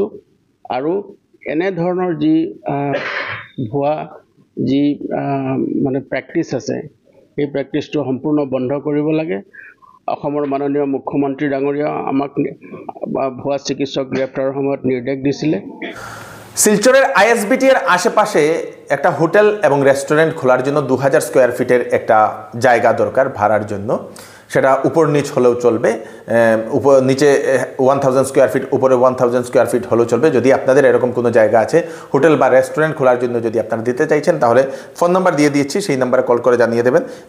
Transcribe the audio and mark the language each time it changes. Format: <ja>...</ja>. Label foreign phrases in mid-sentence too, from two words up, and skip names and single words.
<as>আৰু এনেধৰণৰ যি ভুৱা যি মানে প্ৰেক্টিছ আছে সেই প্ৰেক্টিছটো সম্পূৰ্ণ বন্ধ কৰিব লাগে। অসমৰ মাননীয় মুখ্যমন্ত্ৰী ডাঙৰীয়া আমাক ভুৱা চিকিৎসক গ্ৰেপ্তাৰৰ সময়ত নিৰ্দেশ দিছিলে।</as> <bn>শিলচরের ISBT এর আশেপাশে একটা হোটেল এবং রেস্টুরেন্ট খোলার জন্য 2000 স্কোয়ার ফিটের একটা জায়গা দরকার ভাড়ার জন্য। সেটা উপর নিচ হলেও চলবে, নিচে 1000 স্কোয়ার ফিট, উপরে 1000 স্কোয়ার ফিট হলেও চলবে। যদি আপনাদের এরকম কোনো জায়গা আছে হোটেল বা রেস্টুরেন্ট খোলার জন্য যদি আপনারা দিতে চাইছেন তাহলে ফোন নাম্বার দিয়ে দিচ্ছি, সেই নাম্বারে কল করে জানিয়ে দেবেন।</bn>